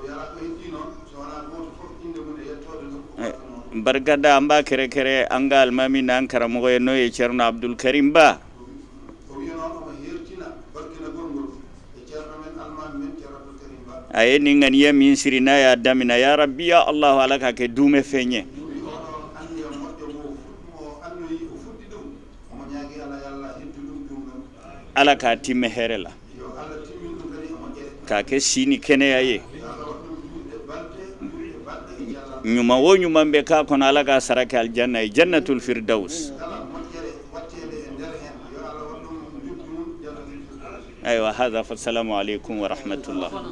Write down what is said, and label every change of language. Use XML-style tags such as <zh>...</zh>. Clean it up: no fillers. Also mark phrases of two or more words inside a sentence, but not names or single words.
<bm>barikada an b'a kɛrɛkɛrɛ an ka alimami n'an karamɔgɔ ye n'o ye Cerno Abdul Karim Ba a ye nin ŋaniya min siri n'a y'a damina</bm> <ar>يا رب يا الله</ar> <bm>ala ka kɛ duumɛ fɛn ye ala k'a timmɛ hɛrɛ la k'a kɛ si ni kɛnɛya ye ɲuman o ɲuman bɛ k'a kɔnɔ ala k'a sara kɛ aljanna ye</bm> <ar>جنة الفردوس أيوه هذا فالسلام عليكم ورحمة الله.</ar>